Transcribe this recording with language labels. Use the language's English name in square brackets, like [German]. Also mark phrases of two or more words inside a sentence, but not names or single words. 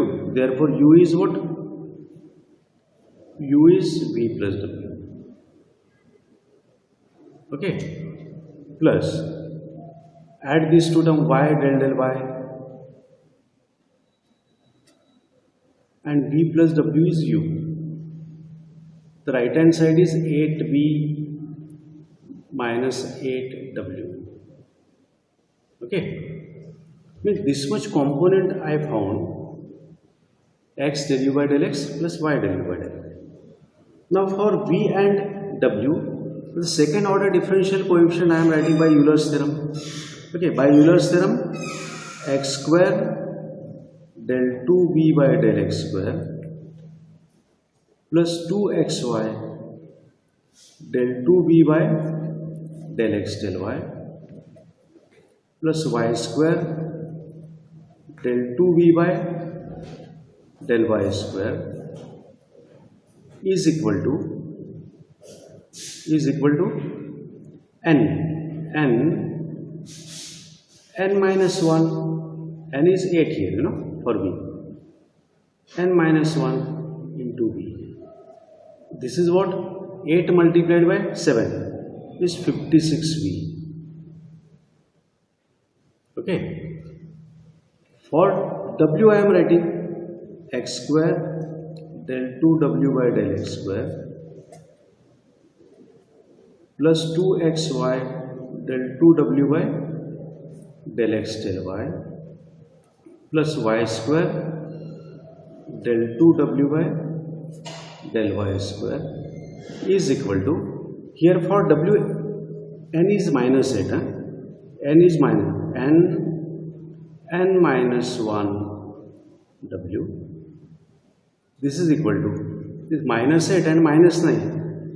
[English] Therefore, u is what? U is v plus w. Okay. Plus, add these two terms y del y, and v plus w is u. The right hand side is 8v minus 8w. Okay. Means this much component I found, x del u by del x plus y del u by del y. Now for v and w, the second order differential coefficient I am writing by Euler's theorem. Okay, by Euler's theorem, x square del 2v by del x square plus 2xy del 2v by del x del y plus y square del 2v by del y square is equal to n minus 1. N is 8 here, for v. N minus 1 into v. This is what? 8 multiplied by 7 is 56v. Okay. For w I am writing x square del 2w by del x square plus 2xy del 2w by del x del y plus y square del 2w by del y square is equal to, here for w n is minus 8, n is minus n minus 1 w. This is equal to this minus 8 and minus 9.